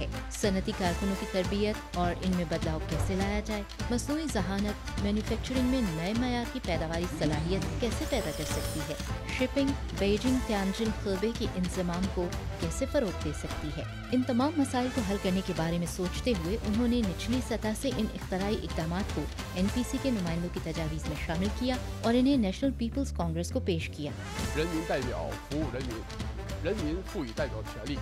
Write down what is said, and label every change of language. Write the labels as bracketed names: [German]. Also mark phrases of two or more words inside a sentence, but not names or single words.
[Urdu] صنعتی کارکنوں کی تربیت اور ان میں بدلاؤ کیسے لایا جائے، مصنوعی ذہانت مینوفیکچرنگ میں نئے معیار کی پیداواری صلاحیت کیسے پیدا کر سکتی ہے، شپنگ بیجنگ تیانجن خلبے کے انتظام کو کیسے فروغ دے سکتی ہے. ان تمام مسائل کو حل کرنے کے بارے میں سوچتے ہوئے انہوں نے نچلی سطح سے ان اختراعی اقدامات کو NPC کے نمائندوں کی تجاویز میں شامل کیا اور انہیں نیشنل پیپلز کانگریس کو پیش کیا. [Chinese] 人民代表服务人民，人民赋予代表权利。